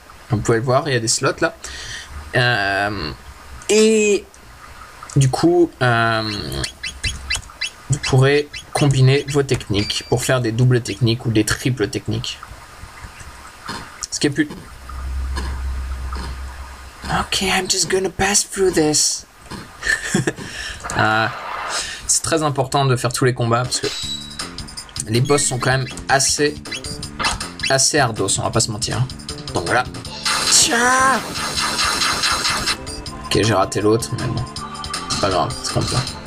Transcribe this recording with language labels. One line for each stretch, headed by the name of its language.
French: Vous pouvez le voir, il y a des slots là. Et du coup, vous pourrez combiner vos techniques pour faire des doubles techniques ou des triples techniques. Ce qui est plus...
English: Ok, I'm just gonna pass through this.
French: C'est très important de faire tous les combats parce que les boss sont quand même assez ardos, on va pas se mentir. Donc voilà. Tiens! Ok, j'ai raté l'autre, mais bon. C'est pas grave, c'est comme ça.